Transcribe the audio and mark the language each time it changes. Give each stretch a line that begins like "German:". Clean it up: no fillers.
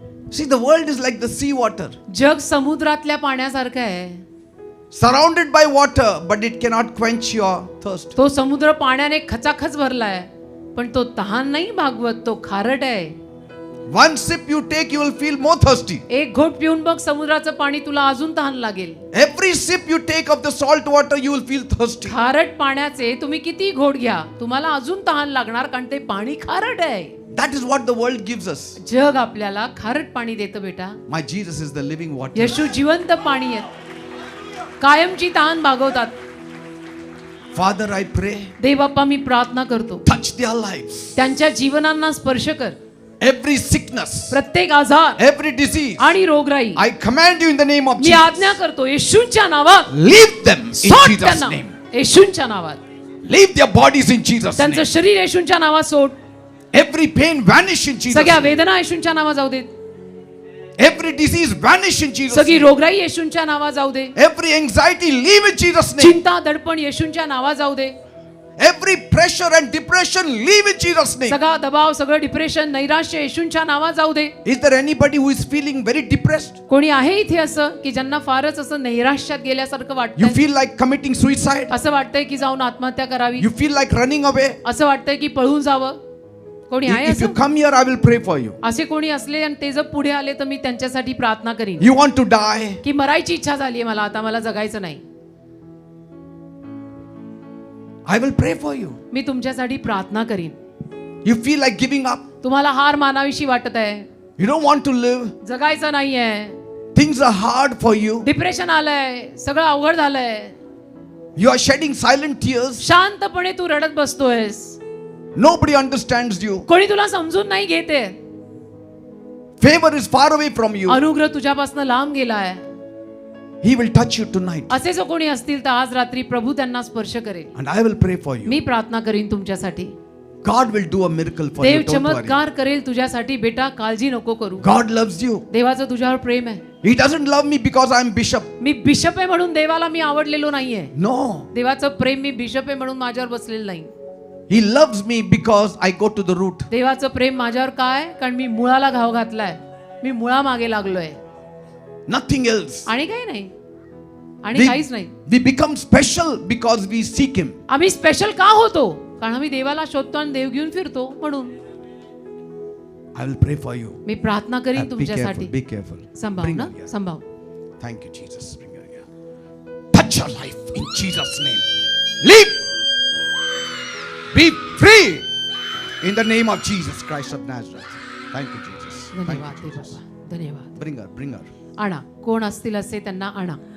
English: See, the world is like the sea water.
Marathi: जग समुद्रातल्या पाण्यासारखं आहे.
English: Surrounded by water, but it cannot quench your thirst.
Marathi: तो समुद्र पाण्याने खचाखच भरलाय, पण तो तहान नाही भागवत, तो खारट आहे.
English: One sip you take, you will feel more thirsty.
Marathi: एक घोट पिऊन बघ समुद्राचं पाणी, तुला अजून तहान लागेल.
English: Every sip you take of the salt water, you will feel thirsty.
Marathi: खारट पाण्याचे तुम्ही किती घोट घ्या, तुम्हाला अजून तहान लागणार, कारण ते पाणी खारट आहे.
English: That is what the world gives us.
Marathi: जग आपल्याला खारट पाणी देतं बेटा.
English: My Jesus is the living water.
Marathi: येशू जिवंत पाणी आहे, कायमची तहान भागवतात.
English: Father, I pray,
Marathi: देव बाप्पा, मी प्रार्थना करतो,
English: touch their lives.
Marathi: त्यांच्या जीवनांना स्पर्श कर.
English: Every sickness,
Marathi: प्रत्येक आजार
English: every disease,
Marathi: आणि रोगराई
English: I command you in the name of
Marathi: मी
English: Jesus.
Marathi: आज्ञा करतो येशूच्या नावात.
English: Leave them in
Marathi: सोड
English: Jesus'
Marathi: त्यांना
English: name.
Marathi: येशूच्या नावात.
English: Leave their bodies in Jesus'
Marathi: त्यांचं
English: name.
Marathi: शरीर येशूच्या नावात सोड.
English: Every pain vanish in Jesus'
Marathi: सगळ्या
English: name.
Marathi: वेदना येशूच्या नावात जाऊ देत.
English: Every disease vanish in Jesus'
Marathi: सगळी
English: name.
Marathi: रोगराई येशूच्या नावात जाऊ दे.
English: Every anxiety leave in Jesus' name.
Marathi: चिंता दडपण येशूच्या नावात जाऊ दे.
English: Every pressure and depression leave in Jesus' name.
Marathi: सगळा दबाव, सगळं डिप्रेशन, नैराश्य येशूच्या नावात जाऊ दे.
English: Is there anybody who is feeling very depressed?
Marathi: कोणी आहे इथे असं की ज्यांना फारच असं नैराश्यात गेल्यासारखं
English: You
Marathi: वाटतंय,
English: feel like committing suicide?
Marathi: असं वाटतंय की जाऊन आत्महत्या करावी,
English: You feel like running away?
Marathi: असं वाटतंय की पळून जावं? कोणी आहे
English: If you
Marathi: असं?
English: come here, I will pray for you.
Marathi: असे कोणी असले आणि ते जर पुढे आले तर मी त्यांच्यासाठी प्रार्थना करीन.
English: You want to die?
Marathi: की मरायची इच्छा झाली मला, आता मला जगायचं नाही,
English: I will pray for you.
Marathi: मी तुमच्यासाठी प्रार्थना करीन.
English: You feel like giving up?
Marathi: तुम्हाला हार मानावीशी वाटत आहे,
English: You don't want to live?
Marathi: जगायचं नाहीये,
English: Things are hard for you.
Marathi: Depression आलंय, सगळं अवघड झालंय,
English: You are shedding silent tears.
Marathi: शांतपणे तू रडत बसतोयस,
English: Nobody understands you.
Marathi: कोणी तुला समजून नाही घेते,
English: Favor is far away from you.
Marathi: अनुग्रह तुझ्यापासून लांब गेलाय.
English: He will touch you tonight.
Marathi: असे जो कोणी असतील तर आज रात्री प्रभू त्यांना स्पर्श करेल.
English: And I will pray for you.
Marathi: मी प्रार्थना करीन तुमच्यासाठी.
English: God will do a miracle for
Marathi: Dev
English: you. Don't worry.
Marathi: चमत्कार करेल तुझ्यासाठी बेटा, काळजी नको करू.
English: God loves you.
Marathi: देवाचं तुझ्यावर प्रेम आहे.
English: He doesn't love me because I am bishop.
Marathi: मी bishop आहे म्हणून देवाला मी आवडलेलो नाहीये.
English: No.
Marathi: देवाचं प्रेम मी बिशप आहे म्हणून माझ्यावर बसलेलं नाही.
English: He loves me because I go to the root.
Marathi: देवाचं प्रेम माझ्यावर काय? कारण मी मुळाला घाव घातलाय, मी मुळा मागे लागलोय,
English: Nothing else.
Marathi: आणि काही नाही, आणि काहीच नाही.
English: We become special because we seek Him.
Marathi: आम्ही स्पेशल का होतो? कारण आम्ही देवाला शोधतो आणि देव घेऊन फिरतो म्हणून.
English: I will pray for you.
Marathi: मी प्रार्थना करीन
English: Be careful.
Marathi: तुमच्यासाठी.
English: Be careful.
Marathi: संभाव
English: Bring
Marathi: ना,
English: her here.
Marathi: संभाव.
English: Thank you, Jesus. Bring her here. Touch her life in Jesus' name. Live. Be free in the name of Jesus Christ of Nazareth. Thank you, Jesus. Thank
Marathi: धन्यवाद
English: you,
Marathi: Dev
English: Jesus.
Marathi: बाबा, धन्यवाद.
English: Bring her. Bring her.
Marathi: आणा, कोण असतील असे त्यांना आणा.